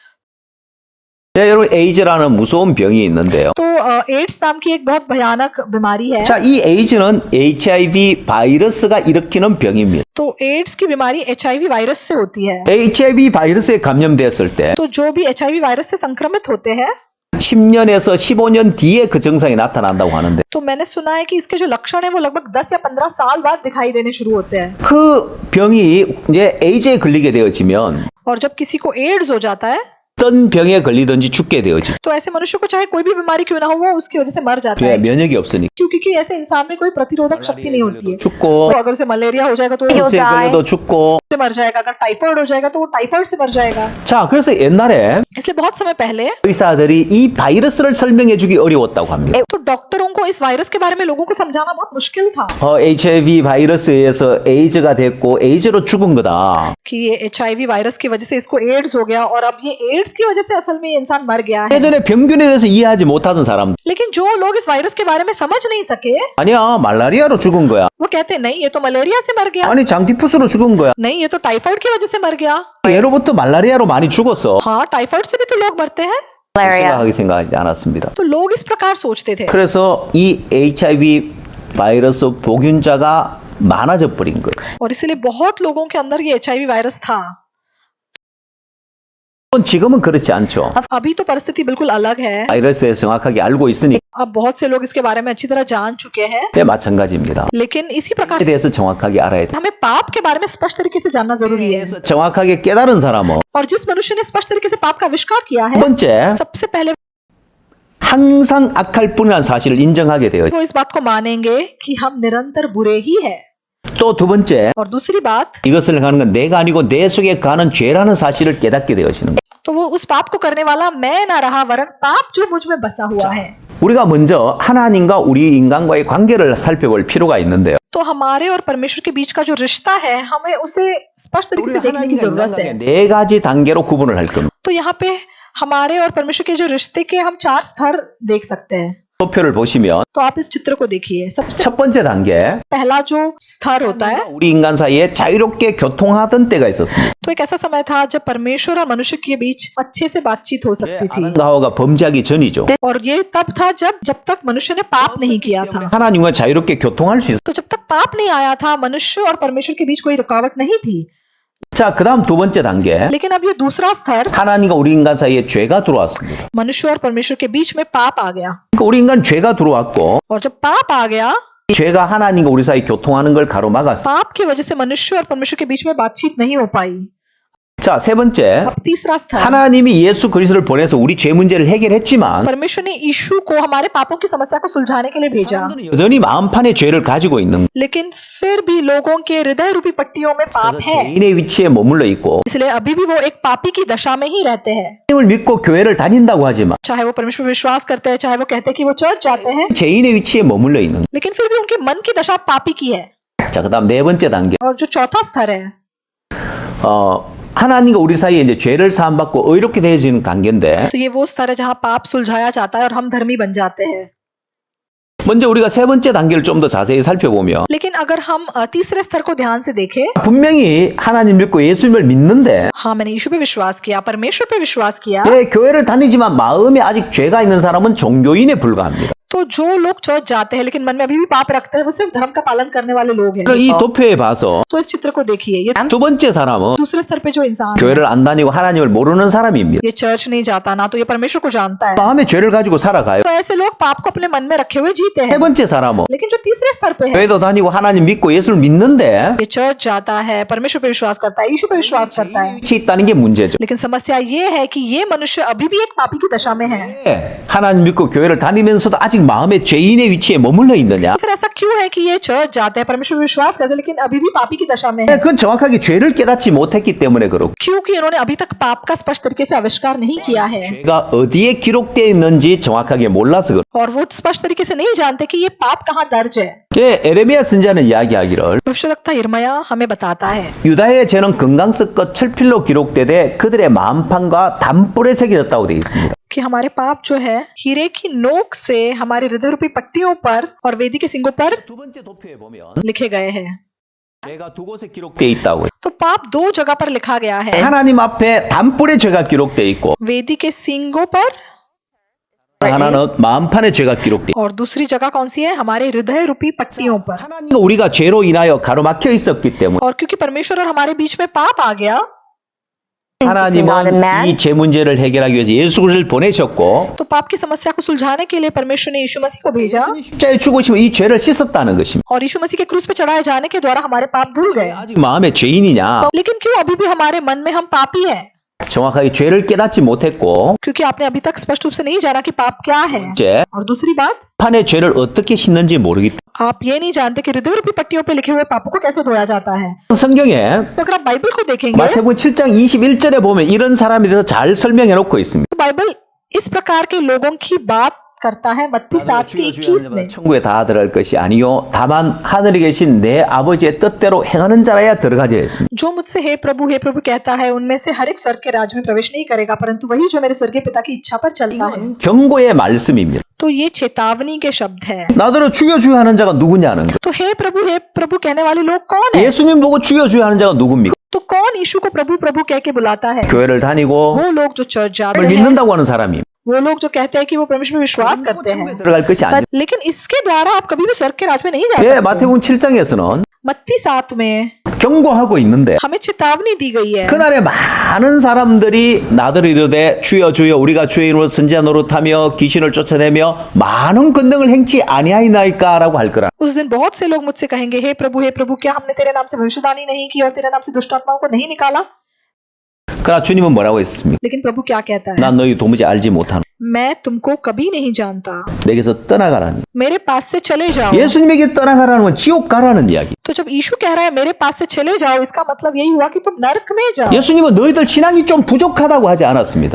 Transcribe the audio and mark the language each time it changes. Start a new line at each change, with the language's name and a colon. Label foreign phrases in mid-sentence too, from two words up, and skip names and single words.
Korean: 네, 여러분 에이즈라는 무서운 병이 있는데요.
Hindi: तो एड्स नाम की एक बहुत भयानक बीमारी है।
Korean: 자, 이 에이즈는 HIV 바이러스가 일으키는 병입니다.
Hindi: तो एड्स की बीमारी HIV वायरस से होती है।
Korean: HIV 바이러스에 감염됐을 때
Hindi: तो जो भी HIV वायरस से संक्रमित होते हैं,
Korean: 10년에서 15년 뒤에 그 증상이 나타난다고 하는데
Hindi: तो मैंने सुना है कि इसके जो लक्षण है वो लगभग 10 या 15 साल बाद दिखाई देने शुरू होते हैं।
Korean: 그 병이 이제 에이즈에 걸리게 되어지면
Hindi: और जब किसी को एड्स हो जाता है,
Korean: 어떤 병에 걸리든지 죽게 되어지.
Hindi: तो ऐसे मनुष्य को चाहे कोई भी बीमारी क्यों ना हो, वो उसकी वजह से मर जाता
Korean: 왜
Hindi: है।
Korean: 면역이 없으니까
Hindi: क्योंकि ऐसे इंसान में कोई प्रतिरोधक शक्ति नहीं होती है।
Korean: 죽고
Hindi: तो अगर उसे मलेरिया हो जाएगा तो वो
Korean: 스에 걸려도 죽고.
Hindi: उससे मर जाएगा, अगर टाइफाइड हो जाएगा तो वो टाइफाइड से मर जाएगा।
Korean: 자, 그래서 옛날에
Hindi: इसलिए बहुत समय पहले
Korean: 의사들이 이 바이러스를 설명해 주기 어려웠다고 합니다.
Hindi: तो डॉक्टरों को इस वायरस के बारे में लोगों को समझाना बहुत मुश्किल था
Korean: HIV 바이러스에 의해서 에이즈가 됐고 에이즈로 죽은 거다.
Hindi: कि ये HIV वायरस की वजह से इसको एड्स हो गया और अब ये एड्स की वजह से असल में ये इंसान मर गया है।
Korean: 예전에 병균에 대해서 이해하지 못하던 사람
Hindi: लेकिन जो लोग इस वायरस के बारे में समझ नहीं सके,
Korean: 아니야 말라리아로 죽은 거야.
Hindi: वो कहते नहीं ये तो मलेरिया से मर गया,
Korean: 아니 장티푸스로 죽은 거야.
Hindi: नहीं ये तो टाइफाइड की वजह से मर गया।
Korean: 예로부터 말라리아로 많이 죽었어.
Hindi: हाँ, टाइफाइड से भी तो लोग मरते हैं।
Korean: 생각하게 생각하지 않았습니다.
Hindi: तो लोग इस प्रकार सोचते थे।
Korean: 그래서 이 HIV 바이러스 보균자가 많아져 버린 거예요.
Hindi: और इसीलिए बहुत लोगों के अंदर ये HIV वायरस था।
Korean: 지금은 그렇지 않죠.
Hindi: अभी तो परिस्थिति बिल्कुल अलग है।
Korean: 바이러스에 대해서 정확하게 알고 있으니
Hindi: अब बहुत से लोग इसके बारे में अच्छी तरह जान चुके हैं,
Korean: 네, 마찬가지입니다.
Hindi: लेकिन इसी प्रकार
Korean: 에 대해서 정확하게 알아야 돼.
Hindi: हमें पाप के बारे में स्पष्ट तरीके से जानना जरूरी है।
Korean: 그래서 정확하게 깨달은 사람은
Hindi: और जिस मनुष्य ने स्पष्ट तरीके से पाप का आविष्कार किया
Korean: 첫
Hindi: है,
Korean: 번째
Hindi: सबसे पहले
Korean: 항상 악할 뿐이라는 사실을 인정하게 돼요.
Hindi: वो इस बात को मानेंगे कि हम निरंतर बुरे ही है।
Korean: 또 두 번째,
Hindi: और दूसरी बात,
Korean: 이것을 하는 건 내가 아니고 내 속에 가는 죄라는 사실을 깨닫게 되어지는 거예요.
Hindi: तो वो उस पाप को करने वाला मैं ना रहा वरन पाप जो मुझ में बसा हुआ है।
Korean: 우리가 먼저 하나님과 우리 인간과의 관계를 살펴볼 필요가 있는데요.
Hindi: तो हमारे और परमेश्वर के बीच का जो रिश्ता है हमें उसे स्पष्ट तरीके से
Korean: 우리가
Hindi: देखने की
Korean: 하나님과
Hindi: जरूरत
Korean: 인간과의
Hindi: है।
Korean: 네 가지 단계로 구분을 할 겁니다.
Hindi: तो यहाँ पे हमारे और परमेश्वर के जो रिश्ते के हम 4 स्तर देख सकते हैं।
Korean: 표를 보시면
Hindi: तो आप इस चित्र को देखिए। सबसे
Korean: 첫 번째 단계,
Hindi: पहला जो स्तर होता है,
Korean: 우리 인간 사이에 자유롭게 교통하던 때가 있었습니다.
Hindi: तो एक ऐसा समय था जब परमेश्वर और मनुष्य के बीच अच्छे से बातचीत हो सकती थी।
Korean: 아담과 하와가 범죄하기 전이죠.
Hindi: और ये तब था जब तक मनुष्य ने पाप नहीं किया था।
Korean: 하나님과 자유롭게 교통할 수 있어요.
Hindi: तो जब तक पाप नहीं आया था मनुष्य और परमेश्वर के बीच कोई रुकावट नहीं थी।
Korean: 자, 그 다음 두 번째 단계,
Hindi: लेकिन अब ये दूसरा स्तर,
Korean: 하나님과 우리 인간 사이에 죄가 들어왔습니다.
Hindi: मनुष्य और परमेश्वर के बीच में पाप आ गया।
Korean: 그러니까 우리 인간 죄가 들어왔고,
Hindi: और जब पाप आ गया,
Korean: 이 죄가 하나님과 우리 사이 교통하는 걸 가로막았어요.
Hindi: पाप की वजह से मनुष्य और परमेश्वर के बीच में बातचीत नहीं हो पाई।
Korean: 자, 세 번째,
Hindi: अब तीसरा स्तर,
Korean: 하나님이 예수 그리스도를 보내서 우리 죄 문제를 해결했지만
Hindi: परमेश्वर ने यीशु को हमारे पापों की समस्या को सुलझाने के लिए भेजा।
Korean: 사람들은 여전히 마음판에 죄를 가지고 있는
Hindi: लेकिन फिर भी लोगों के हृदय रूपी पट्टियों में पाप
Korean: 그래서
Hindi: है,
Korean: 죄인의 위치에 머물러 있고
Hindi: इसलिए अभी भी वो एक पापी की दशा में ही रहते हैं।
Korean: 하나님을 믿고 교회를 다닌다고 하지만
Hindi: चाहे वो परमेश्वर पर विश्वास करते हैं, चाहे वो कहते हैं कि वो चर्च जाते हैं,
Korean: 죄인의 위치에 머물러 있는
Hindi: लेकिन फिर भी उनके मन की दशा पापी की है।
Korean: 거예요. 자, 그다음 네 번째 단계,
Hindi: और जो चौथा स्तर है,
Korean: 하나님과 우리 사이에 이제 죄를 사함받고 의롭게 되어지는 관계인데
Hindi: तो ये वो स्तर है जहाँ पाप सुलझाया जाता है और हम धर्मी बन जाते हैं।
Korean: 먼저 우리가 세 번째 단계를 좀 더 자세히 살펴보면
Hindi: लेकिन अगर हम तीसरे स्तर को ध्यान से देखें,
Korean: 분명히 하나님 믿고 예수님을 믿는데
Hindi: हाँ मैंने यीशु पे विश्वास किया, परमेश्वर पे विश्वास किया,
Korean: 제 교회를 다니지만 마음에 아직 죄가 있는 사람은 종교인에 불과합니다.
Hindi: तो जो लोग चर्च जाते हैं लेकिन मन में अभी भी पाप रखते हैं वो सिर्फ धर्म का पालन करने वाले लोग हैं।
Korean: 이 도표에 봐서
Hindi: तो इस चित्र को देखिए, ये
Korean: 두 번째 사람은
Hindi: दूसरे स्तर पे जो इंसान है,
Korean: 교회를 안 다니고 하나님을 모르는 사람입니다.
Hindi: ये चर्च नहीं जाता, ना तो ये परमेश्वर को जानता है,
Korean: 마음에 죄를 가지고 살아가요.
Hindi: तो ऐसे लोग पाप को अपने मन में रखे हुए जीते
Korean: 세
Hindi: हैं।
Korean: 번째 사람은
Hindi: लेकिन जो तीसरे स्तर पे है,
Korean: 교회도 다니고 하나님 믿고 예수를 믿는데
Hindi: ये चर्च जाता है, परमेश्वर पे विश्वास करता है, यीशु पे विश्वास करता है,
Korean: 위치에 있다는 게 문제죠.
Hindi: लेकिन समस्या ये है कि ये मनुष्य अभी भी एक पापी की दशा में है।
Korean: 하나님 믿고 교회를 다니면서도 아직 마음에 죄인의 위치에 머물러 있느냐?
Hindi: तो फिर ऐसा क्यों है कि ये चर्च जाते हैं, परमेश्वर पे विश्वास करते हैं, लेकिन अभी भी पापी की दशा में है?
Korean: 그건 정확하게 죄를 깨닫지 못했기 때문에 그렇고
Hindi: क्योंकि इन्होंने अभी तक पाप का स्पष्ट तरीके से आविष्कार नहीं किया है
Korean: 죄가 어디에 기록되어 있는지 정확하게 몰라서 그렇고
Hindi: और वो स्पष्ट तरीके से नहीं जानते कि ये पाप कहाँ दर्ज है।
Korean: 에레미야 선지자는 이야기하기를
Hindi: भविष्यवक्ता यिर्मयाह हमें बताता है
Korean: 유다의 죄는 금강석과 철필로 기록되되 그들의 마음판과 담불에 새겨졌다고 되어 있습니다.
Hindi: कि हमारे पाप जो है हीरे की नोक से हमारे हृदय रूपी पट्टियों पर और वेदी के सिंगों पर
Korean: 두 번째 도표에 보면
Hindi: लिखे गए हैं।
Korean: 죄가 두 곳에 기록되어 있다고요.
Hindi: तो पाप 2 जगह पर लिखा गया है,
Korean: 하나님 앞에 담불에 죄가 기록되어 있고
Hindi: वेदी के सिंगों पर,
Korean: 하나는 마음판에 죄가 기록되어
Hindi: और दूसरी जगह कौन सी है, हमारे हृदय रूपी पट्टियों पर।
Korean: 하나님과 우리가 죄로 인하여 가로막혀 있었기 때문에
Hindi: और क्योंकि परमेश्वर और हमारे बीच में पाप आ गया,
Korean: 하나님은 이 죄 문제를 해결하기 위해서 예수 그리스도를 보내셨고
Hindi: तो पाप की समस्या को सुलझाने के लिए परमेश्वर ने यीशु मसीह को भेजा
Korean: 십자가에 죽으시면 이 죄를 씻었다는 것입니다.
Hindi: और यीशु मसीह के क्रूस पे चढ़ाए जाने के द्वारा हमारे पाप धुल गए।
Korean: 아직 마음에 죄인이냐?
Hindi: लेकिन क्यों अभी भी हमारे मन में हम पापी हैं?
Korean: 정확하게 죄를 깨닫지 못했고
Hindi: क्योंकि आपने अभी तक स्पष्ट रूप से नहीं जाना कि पाप क्या है।
Korean: 이제
Hindi: और दूसरी बात,
Korean: 판에 죄를 어떻게 씻는지 모르기 때문에
Hindi: आप ये नहीं जानते कि हृदय रूपी पट्टियों पे लिखे हुए पापों को कैसे धोया जाता है।
Korean: 성경에
Hindi: तो अगर आप बाइबल को देखेंगे
Korean: 마태복음 7장 21절에 보면 이런 사람에 대해서 잘 설명해 놓고 있습니다.
Hindi: तो बाइबल इस प्रकार के लोगों की बात करता है मत्ती 7:21 में,
Korean: 천국에 다 들어갈 것이 아니요 다만 하늘에 계신 내 아버지의 뜻대로 행하는 자라야 들어가리라 했습니다.
Hindi: जो मुझसे हे प्रभु कहता है उनमें से हर एक स्वर्ग के राज में प्रवेश नहीं करेगा, परंतु वही जो मेरे स्वर्गीय पिता की इच्छा पर चलता है।
Korean: 경고의 말씀입니다.
Hindi: तो ये चेतावनी के शब्द है।
Korean: 나더러 죽여주야 하는 자가 누구냐는 거.
Hindi: तो हे प्रभु कहने वाले लोग कौन है?
Korean: 예수님 보고 죽여주야 하는 자가 누굽니까?
Hindi: तो कौन यीशु को प्रभु कह के बुलाता है?
Korean: 교회를 다니고
Hindi: वो लोग जो चर्च जाते
Korean: 을
Hindi: हैं,
Korean: 믿는다고 하는 사람이
Hindi: वो लोग जो कहते हैं कि वो परमेश्वर में विश्वास करते हैं,
Korean: 들어갈 것이 아니에요.
Hindi: लेकिन इसके द्वारा आप कभी भी स्वर्ग के राज में नहीं जा
Korean: 예,
Hindi: सकते।
Korean: 마태복음 7장에서는
Hindi: मत्ती 7 में
Korean: 경고하고 있는데
Hindi: हमें चेतावनी दी गई है।
Korean: 그날에 많은 사람들이 나더러 이르되 주여 주여 우리가 주의 이름으로 선지자 노릇하며 귀신을 쫓아내며 많은 권능을 행치 아니하이나이까라고 할 거라.
Hindi: उस दिन बहुत से लोग मुझसे कहेंगे हे प्रभु क्या हमने तेरे नाम से भविष्यवाणी नहीं की और तेरे नाम से दुष्ट आत्माओं को नहीं निकाला?
Korean: 그러나 주님은 뭐라고 했습니까?
Hindi: लेकिन प्रभु क्या कहता है?
Korean: 난 너희 도무지 알지 못하는.
Hindi: मैं तुमको कभी नहीं जानता,
Korean: 내게서 떠나가라는.
Hindi: मेरे पास से चले जाओ।
Korean: 예수님에게 떠나가라는 건 지옥 가라는 이야기.
Hindi: तो जब यीशु कह रहा है मेरे पास से चले जाओ, इसका मतलब यही हुआ कि तुम नरक में जाओ।
Korean: 예수님은 너희들 신앙이 좀 부족하다고 하지 않았습니다.